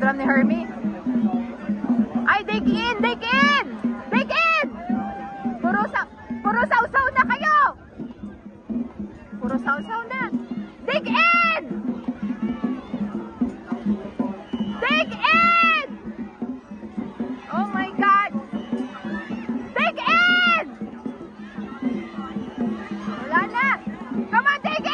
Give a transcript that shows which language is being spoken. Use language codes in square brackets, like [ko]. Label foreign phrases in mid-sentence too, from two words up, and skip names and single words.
[tl] Hermie. Ay, [en] dig in! Dig in! Dig in! [tl] Puro sausaw na kayo! Puro sausaw na. [en] Dig in! Dig in! Oh my God! Dig in! [tl] Wala na! [en] Come on, dig